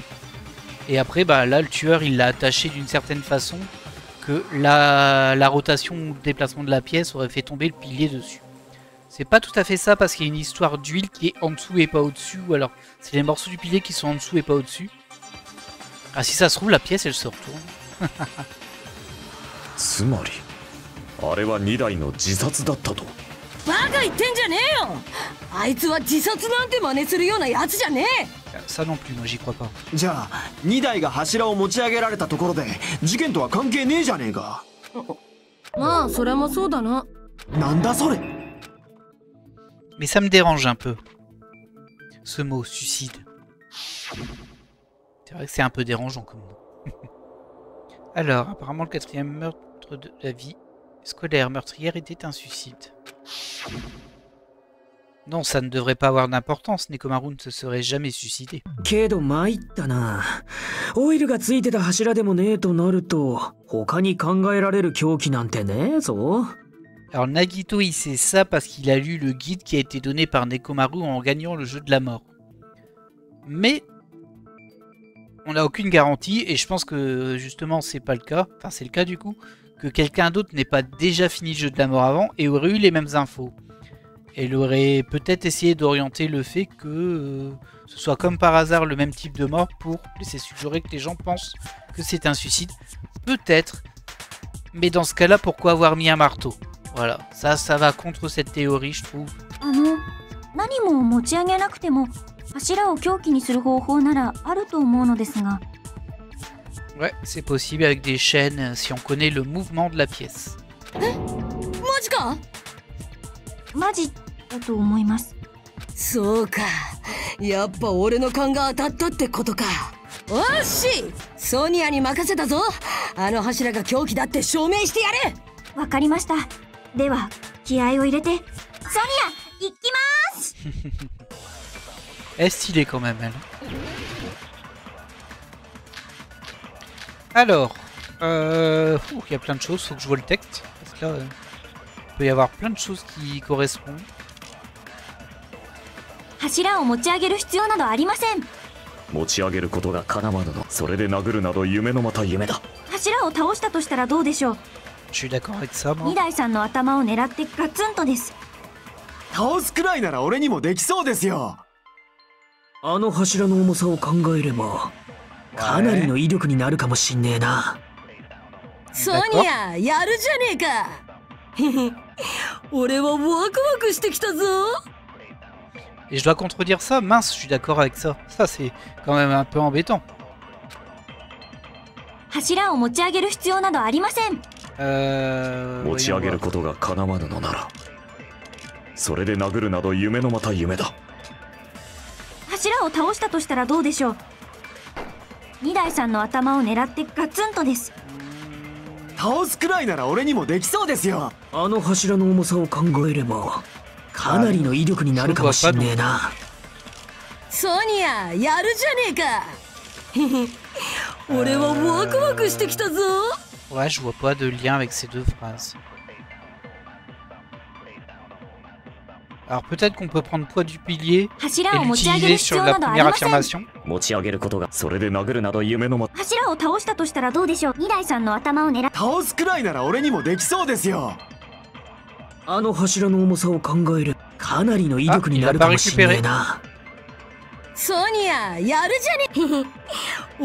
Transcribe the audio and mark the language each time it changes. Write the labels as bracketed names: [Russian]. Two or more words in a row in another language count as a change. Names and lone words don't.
[French] Et après là le tueur il l'a attaché d'une certaine façon que la rotation ou le déplacement de la pièce aurait fait tomber le pilier dessus. C'est pas tout à fait ça parce qu'il y a une histoire d'huile qui est en dessous et pas au-dessus, ou alors c'est les morceaux du pilier qui sont en dessous et pas au-dessus. Ah si ça se trouve la pièce elle se retourne. [Japanese] つまりあれは2台の自殺だったと。バカ言ってんじゃねえよ。あいつは自殺なんて真似するようなやつじゃねえ。 [French] Ça non plus, moi j'y crois pas. [Japanese] じゃあ2台が柱を持ち上げられたところで事件とは関係ねえじゃねえか。まあそれもそうだな。なんだそれ。 [French] Mais ça me dérange un peu. Ce mot, suicide. C'est vrai que c'est un peu dérangeant comme mot. Alors, apparemment le 4e meurtre de la vie scolaire meurtrière était un suicide. Non, ça ne devrait pas avoir d'importance. Nekomaru ne se serait jamais suicidé. [Japanese] けど参ったな。オイルがついてた柱でもねえとなると、他に考えられる凶器なんてねえぞ。 [French] Alors Nagito il sait ça parce qu'il a lu le guide qui a été donné par Nekomaru en gagnant le jeu de la mort. Mais on n'a aucune garantie et je pense que justement c'est pas le cas, enfin c'est le cas du coup, que quelqu'un d'autre n'ait pas déjà fini le jeu de la mort avant et aurait eu les mêmes infos. Et il aurait peut-être essayé d'orienter le fait que ce soit comme par hasard le même type de mort pour laisser suggérer que les gens pensent que c'est un suicide. Peut-être, mais dans ce cas-là pourquoi avoir mis un marteau? Voilà, ça va contre cette théorie, je trouve. [Japanese] 何も持ち上げなくても柱を凶器にする方法ならあると思うのですが。 [French] Ouais, c'est possible avec des chaînes si on connaît le mouvement de la pièce. [Japanese] マジか？マジだと思います。そうか、やっぱ俺の勘が当たったってことか。おっし、ソニアに任せたぞ。あの柱が凶器だって証明してやれ。わかりました。では気合を入れてソニア行きます。 [French] Elle est stylée quand même elle. Alors, il y a plein de choses, faut que je vois le texte parce que là, peut y avoir plein de choses qui correspondent. [Japanese] 柱を持ち上げる必要などありません。持ち上げることが叶わぬの。それで殴るなど夢のまた夢だ。柱を倒したとしたらどうでしょう。 [French] Je suis d'accord avec ça, moi. [Japanese] 二代さんの頭を狙ってガツンとです。倒すくらいなら俺にもできそうですよ。あの柱の重さを考えればかなりの威力になるかもしんねえな。ソニア、やるじゃねえか。俺はワクワクしてきたぞ。 [French] Et je dois contredire ça, mince, je suis d'accord avec ça. Ça, c'est quand même un peu embêtant. [Japanese] 柱を持ち上げる必要などありません。持ち上げることが叶わぬのなら、それで殴るなど夢のまた夢だ。柱を倒したとしたらどうでしょう。二代さんの頭を狙ってガツンとです。倒すくらいなら俺にもできそうですよ。あの柱の重さを考えればかなりの威力になるかもしんねえな。ソニア、やるじゃねえか。俺はワクワクしてきたぞ。 [French] Ouais, je vois pas de lien avec ces deux phrases. Alors peut-être qu'on peut prendre poids du pilier et l'utiliser sur la première affirmation. [Japanese] 持ち上げることが、それで殴るなど夢のま。柱を倒したとしたらどうでしょう。二代さんの頭を狙っ。倒すくらいなら俺にもできそうですよ。あの柱の重さを考えるかなりの威力になるかもしんねえな。ソニア、やるじゃねえ。